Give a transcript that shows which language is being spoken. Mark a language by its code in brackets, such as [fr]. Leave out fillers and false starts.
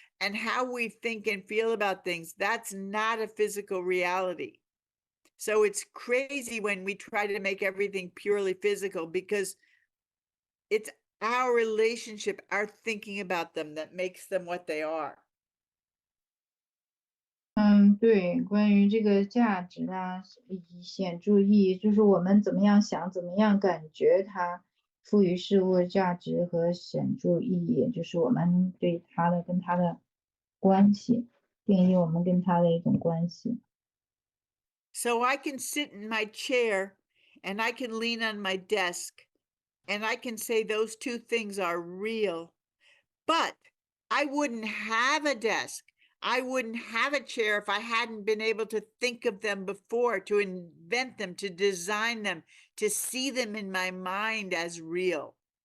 [en] And how we think and feel about things, that's not a physical reality. So it's crazy when we try to make everything purely physical, because it's our relationship, our thinking about them, that makes them what they are. [zh] 对，关于这个价值啊，显著意义，就是我们怎么样想，怎么样感觉它赋予事物价值和显著意义，就是我们对它的跟它的关系，定义我们跟它的一种关系。 [en] So I can sit in my chair and I can lean on my desk and I can say those two things are real, but I wouldn't have a desk. I wouldn't have a chair if I hadn't been able to think of them before, to invent them, to design them, to see them in my mind as real.